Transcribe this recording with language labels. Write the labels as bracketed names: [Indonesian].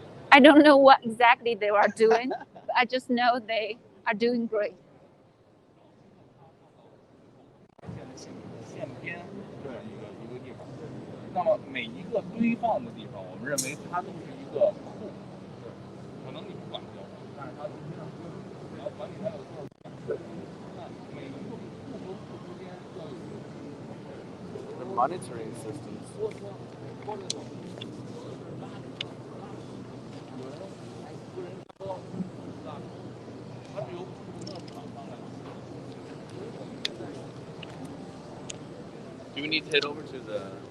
[English] I don't know what exactly they are doing, but I just know they are doing great. [Chinese] 线边对一个地方，那么每一个堆放的地方，我们认为它都是一个库，可能你不管交通，但是它你要管理它有多少件，那每一个库和库之间都有。 [English] The monitoring systems. Do we need to head over to the...